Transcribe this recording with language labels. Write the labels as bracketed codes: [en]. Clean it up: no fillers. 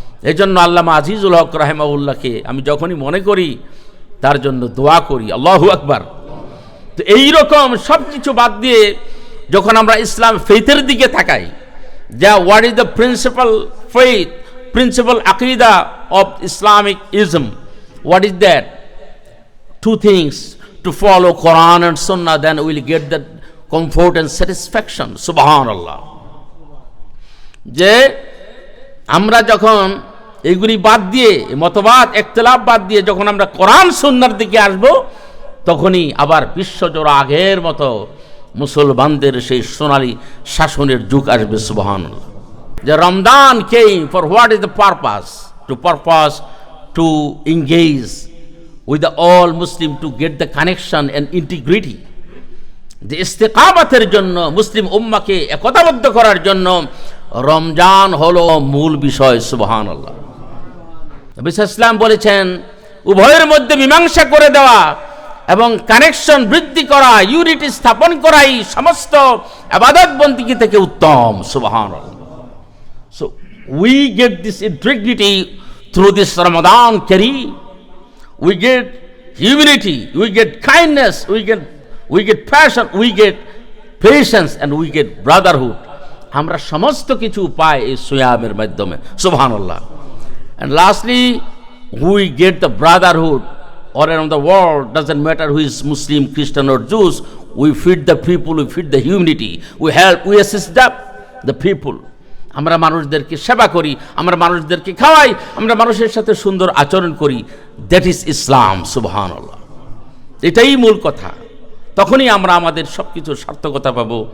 [bn] এই জন্য আল্লামা আজিজুল হক রাহিমাহুল্লাহকে আমি যখনই মনে করি তার জন্য দোয়া করি, আল্লাহু আকবার। তো এইরকম সব কিছু বাদ দিয়ে যখন আমরা ইসলাম ফেইথের দিকে তাকাই, যা [en] What is the principal faith, principal আকীদা of Islamic ism, what is that? Two things: to follow Quran and Sunnah, then we will get that comfort and satisfaction. [ar] Subhanallah. [bn] যে আমরা যখন এইগুলি বাদ দিয়ে, মতবাদ ইখতিলাফ বাদ দিয়ে যখন আমরা কোরআন সুন্নাহর দিকে আসব, তখনই আবার বিশ্বজোড়া আগের মতো মুসলমানদের সেই সোনালী শাসনের যুগ আসবে। [ar] সুবহানাল্লাহ। [en] যে Ramzan came for what is the purpose? To engage with the all Muslim, to get the connection and integrity. [bn] যে ইস্তিকামাতের জন্য, মুসলিম উম্মাহকে একতাবদ্ধ করার জন্য রমজান হলো মূল বিষয়। সুবহানাল্লাহ। নবী সাল্লাল্লাহু আলাইহি ওয়াসাল্লাম বলেছেন, উভয়ের মধ্যে মীমাংসা করে দেওয়া এবং কানেকশন বৃদ্ধি করা, ইউনিটি স্থাপন করাই সমস্ত ইবাদত বন্দেগী থেকে উত্তম। [ar] সুবহানাল্লাহ। [en] So we get this integrity through this Ramadan Kareem. We get humility, we get kindness, we get passion, we get patience, and we get brotherhood. [bn] আমরা সমস্ত কিছু পাই এই সিয়ামের মাধ্যমে। [ar] সুবহানাল্লাহ। [en] And lastly, we get the brotherhood all around the world. Doesn't matter who is Muslim, Christian or Jews. We feed the people, we feed the humanity, we help, we assist the people. [bn] আমরা মানুষদেরকে সেবা করি, আমরা মানুষদেরকে খাওয়াই, আমরা মানুষের সাথে সুন্দর আচরণ করি। [en] That is Islam. [bn] সুবহানাল্লাহ। এটাই মূল কথা। তখনই আমরা আমাদের সবকিছুর সার্থকতা পাবো।